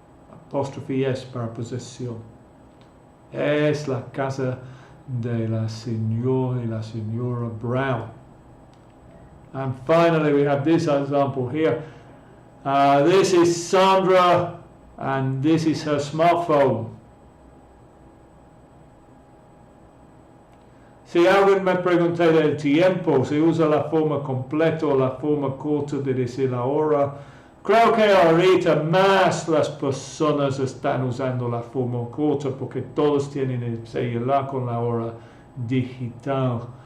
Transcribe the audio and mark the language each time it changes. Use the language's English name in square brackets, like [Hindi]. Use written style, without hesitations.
[Spanish] Apóstrofe S para posesión. Es la casa de la señora y la señora Brown. [English] And finally, we have this example here. This is Sandra, and this is her smartphone. [Spanish] Si alguien me pregunta del tiempo, si usa la forma completa o la forma corta de decir la hora, creo que ahorita más las personas están usando la forma corta porque todos tienen el celular con la hora digital.